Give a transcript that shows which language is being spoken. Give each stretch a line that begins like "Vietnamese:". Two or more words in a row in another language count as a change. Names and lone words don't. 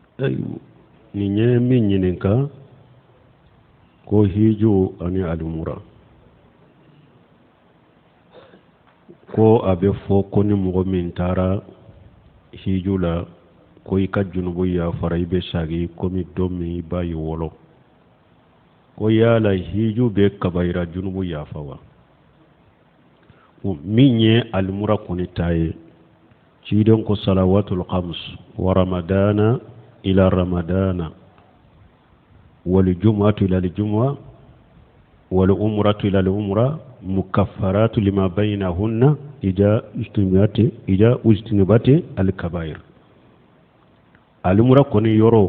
Bambara: ni ɲɛ min ɲininka ko hiju ani alimura ko a bɛ fɔ ko ni mɔgɔ min taara hiju la ko i ka junubu yafara i bɛ sagi komi don min i b'a ye wɔlɔ ko yala hiju bɛ kabayira junubu yafa wa min ye alimura kɔni ta ye ciden ko
Arabic: الصلوات الخمس ورمضان إلى رمضان والجمعة إلى الجمعة والعمرة إلى العمرة مكفرات لما بينهن إذا اجتنبت الكبائر
Bambara: alimura kɔni yɔrɔ